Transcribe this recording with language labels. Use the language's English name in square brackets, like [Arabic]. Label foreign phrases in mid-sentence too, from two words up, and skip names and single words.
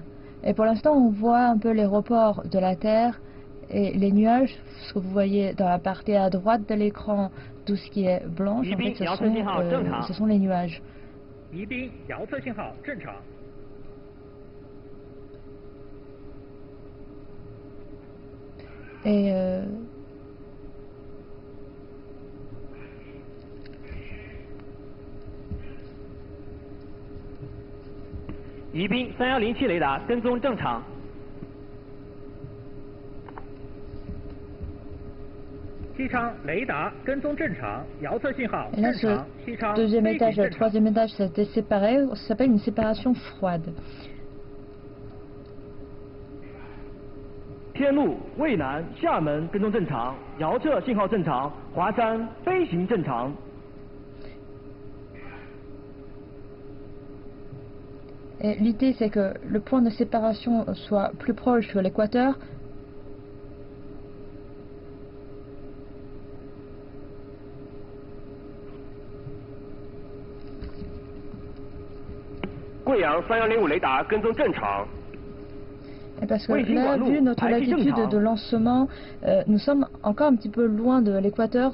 [French] Et pour l'instant, on voit un peu les reports de la Terre et les nuages, ce que vous voyez dans la partie à droite de l'écran, tout ce qui est blanc, en fait, ce sont les nuages. Et [Chinese] 宜宾3107雷达跟踪正常。西昌雷达跟踪正常，遥测信号 [French] Et là, [Chinese] 正 [French] ce [Chinese] 常，西昌 [French] deuxième [Chinese] 飞 [French] étage [Chinese] 行 [French] et le [Chinese] 正常。 [French] troisième étage s'étaient séparés, ça s'appelle une séparation froide. [Chinese] 天路、渭南、厦门跟踪正常，遥测信号正常，华山飞行正常。 [French] Et l'idée, c'est que le point de séparation soit plus proche de l'équateur. Et parce que là, vu notre latitude de lancement, nous sommes encore un petit peu loin de l'équateur.